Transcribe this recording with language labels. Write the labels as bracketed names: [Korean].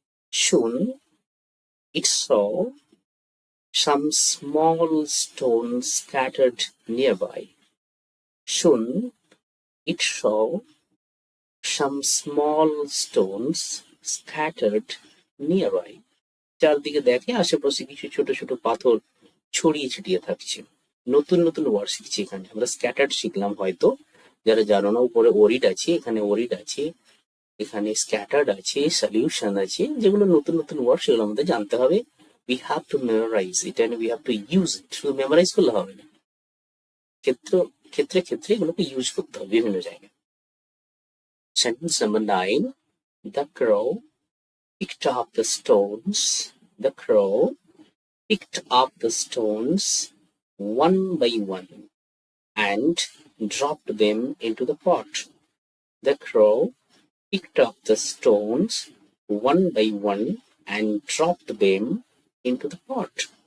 [English] Soon it saw some small stones scattered nearby. Soon it saw some small stones scattered nearby. [Bangla] চারদিকে দেখে আশেপাশে কিছু ছোট ছোট পাথর ছড়িয়ে ছিটিয়ে থাকছে। নতুন নতুন ওয়ার্ড শিখছি এখানে আমরা। স্ক্যাটার্ড শিখলাম হয়তো, যারা জানো না, উপরে ওরিড আছে, এখানে ওরিড আছে, এখানে স্ক্যাটার্ড আছে, সলিউশন আছে, যেগুলো নতুন নতুন ওয়ার্ড, সেগুলো আমাদের জানতে হবে। [English] we have to memorize it and we have to use it. [Bangla] শুধু মেমোরাইজ করলে হবে না, ক্ষেত্রে ক্ষেত্রে এগুলোকে ইউজ করতে হবে বিভিন্ন জায়গায়। [English] Sentence number 9. The crow picked up the stones. The crow picked up the stones one by one and dropped them into the pot. The crow picked up the stones one by one and dropped them into the pot.